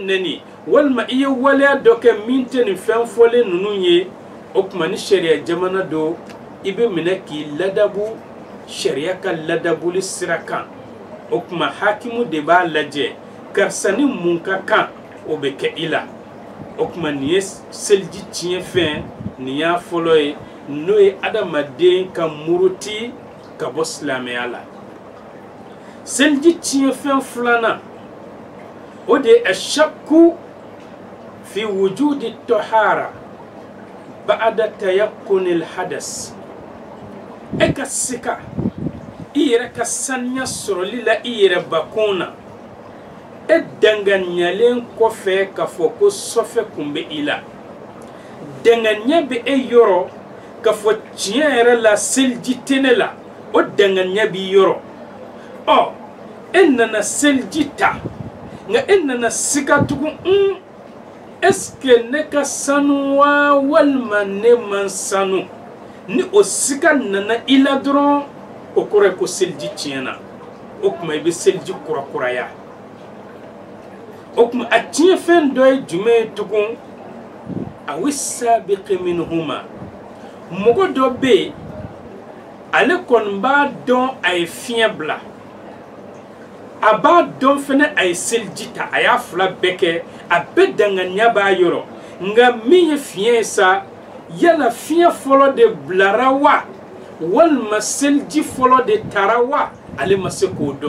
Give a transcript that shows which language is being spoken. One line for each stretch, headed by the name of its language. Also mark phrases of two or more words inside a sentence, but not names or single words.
Bambara: nɛni walima i ye waleya dɔ kɛ min tɛ nin fɛn fɔlen ninnu ye o kuma ni sariya jamana do i bɛ minɛ k'i ladabu sariya ka ladabuli sira kan o kuma hakimu de b'a lajɛ karisa ni mun ka kan o bɛ kɛ i la o kuma nin ye seliji tiɲɛ fɛn nin y'a fɔlɔ ye n'o ye adamaden ka muruti ka bɔ silamɛya la seliji tiɲɛ fɛn filanan o de ye
Arabic: الشك في وجود الطهارة بعد تيقن الحدث
Bambara: e ka sika i yɛrɛ ka saniya sɔrɔli la i yɛrɛ bakun na e danganiyalen kɔfɛ k'a fɔ ko sɔfɛ kun bɛ i la danganiya bɛ e yɔrɔ k'a fɔ tiɲɛ yɛrɛ la seliji tɛ ne la o danganiya b'i yɔrɔ ɔ e nana seliji ta nka e nana sika tugun
French: est-ce que
Bambara: ne ka sanu wa walima ne man sanu ni o sika nana i la dɔrɔn o kɔrɔ ye ko seliji tiɲɛna o kuma i bɛ seliji kurakuraya o kuma a tiɲɛ fɛn dɔ ye jumɛn ye tugun
Arabic: أو السابق منهما
Bambara: mɔgɔ dɔ bɛ yen ale kɔni b'a dɔn a ye fiɲɛ bila a b'a dɔn fɛnɛ a ye seliji ta a y'a fila bɛɛ kɛ a bɛɛ danganiya b'a yɔrɔ nka min ye fiɲɛ ye sa yala fiɲɛ fɔlɔ de bilara wa walima seliji fɔlɔ de tara wa ale ma se k'o dɔn